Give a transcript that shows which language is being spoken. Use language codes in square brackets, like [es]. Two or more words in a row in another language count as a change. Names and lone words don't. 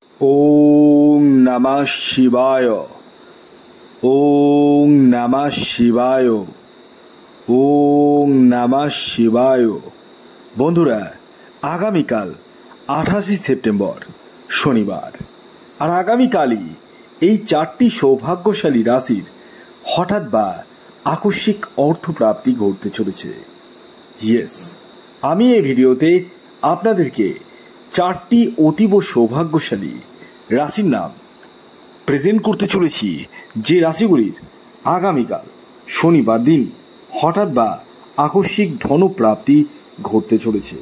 [sa] ওং নমঃ শিবায়। ওং নমঃ শিবায়। ওং নমঃ শিবায়। [bn] বন্ধুরা, আগামীকাল 28 সেপ্টেম্বর শনিবার, আর আগামীকালই এই 4টি সৌভাগ্যশালী রাশির হঠাৎ বা আকস্মিক অর্থপ্রাপ্তি ঘটতে চলেছে। ইয়েস, আমি এই ভিডিওতে আপনাদেরকে 4টি অতীব সৌভাগ্যশালী রাশির নাম প্রেজেন্ট করতে চলেছি, যে রাশিগুলির আগামীকাল শনিবার দিন হঠাৎ বা আকস্মিক ধনপ্রাপ্তি ঘটতে চলেছে।